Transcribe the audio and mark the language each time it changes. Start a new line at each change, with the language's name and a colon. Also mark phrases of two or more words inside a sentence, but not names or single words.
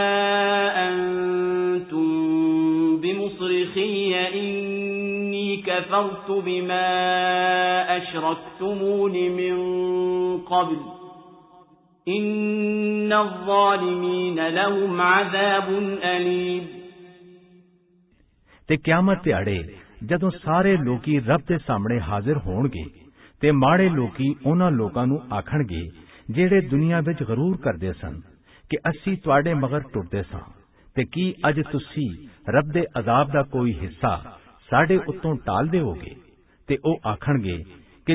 Arabic: أنتم بمصرخي إني كفرت بما أشركتمون من قبل إن الظالمين لهم عذاب أليم
Punjabi: ਤੇ ਕਿਆਮਤ ਦਿਹਾੜੇ ਜਦੋਂ ਸਾਰੇ ਲੋਕੀ ਰੱਬ ਦੇ ਸਾਹਮਣੇ ਹਾਜ਼ਰ ਹੋਣਗੇ ਤੇ ਮਾੜੇ ਲੋਕੀ ਉਹਨਾਂ ਲੋਕਾਂ ਨੂੰ ਆਖਣਗੇ ਜਿਹੜੇ ਦੁਨੀਆ ਵਿੱਚ ਗਰੂਰ ਕਰਦੇ ਸਨ ਕਿ ਅਸੀਂ ਤੁਹਾਡੇ ਮਗਰ ਟੁੱਟਦੇ ਸਾਂ ਤੇ ਕੀ ਅੱਜ ਤੁਸੀਂ ਰੱਬ ਦੇ ਅਜ਼ਾਬ ਦਾ ਕੋਈ ਹਿੱਸਾ ਸਾਡੇ ਉੱਤੋਂ ਟਾਲ ਦਿਓਗੇ ਤੇ ਉਹ ਆਖਣਗੇ ਕਿ